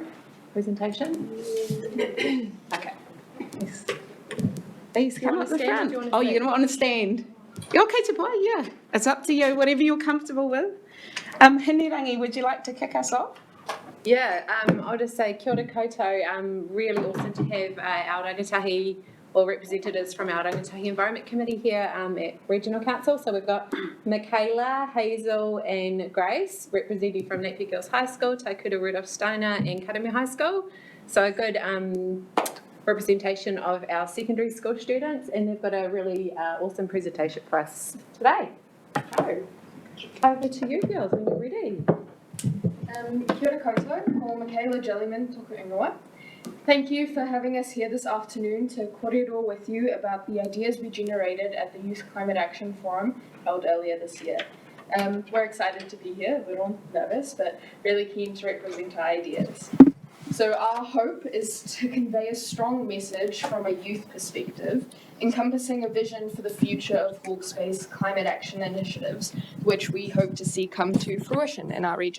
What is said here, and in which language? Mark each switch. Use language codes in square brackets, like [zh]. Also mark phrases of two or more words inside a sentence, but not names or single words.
[en] Presentation? Okay. Yes. Please come at the front. Oh, you're going to want to stand. Okay, to play, yeah. It's up to you, whatever you're comfortable with. Hinirangi, would you like to kick us off? Yeah, I'll just say [mi] kia ora koutou. [en] Really awesome to have our rangatahi or representatives from our Rangatahi Environment Committee here at Regional Council. So we've got Michaela, Hazel and Grace representing from Napier Girls High School, Taikura Rudolph Steiner and Karame High School. So a good representation of our secondary school students, and they've got a really awesome presentation for us today. So over to you girls when you're ready. [mi] Kia ora koutou, ko Michaela Jellyman toku ingoa. [en] Thank you for having us here this afternoon to korero with you about the ideas we generated at the Youth Climate Action Forum held earlier this year. We're excited to be here. We're all nervous, but really keen to represent our ideas. So our hope is to convey a strong message from a youth perspective, encompassing a vision for the future of Hawke's Bay's climate action initiatives, which we hope to see come to fruition in our region.